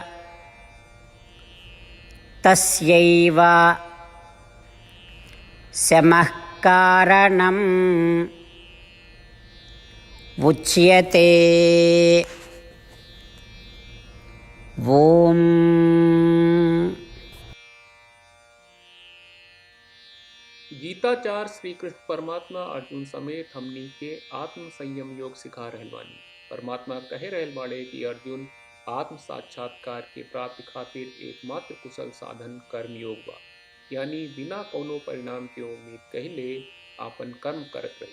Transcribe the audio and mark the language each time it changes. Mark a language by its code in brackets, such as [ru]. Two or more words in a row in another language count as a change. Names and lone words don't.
[sa] तस्यैव शमः कारणम् उच्यते। ओम [bho] गीताचार्य श्री कृष्ण परमात्मा अर्जुन समेत हमनी के आत्म संयम योग सिखा रहल बानी। परमात्मा कहे रहल बाड़े कि अर्जुन आत्म साक्षात्कार के प्राप्ति खातिर एकमात्र कुशल साधन कर्म योग बा, यानी बिना कोनो परिणाम के उम्मीद कहले आपन कर्म करत रही।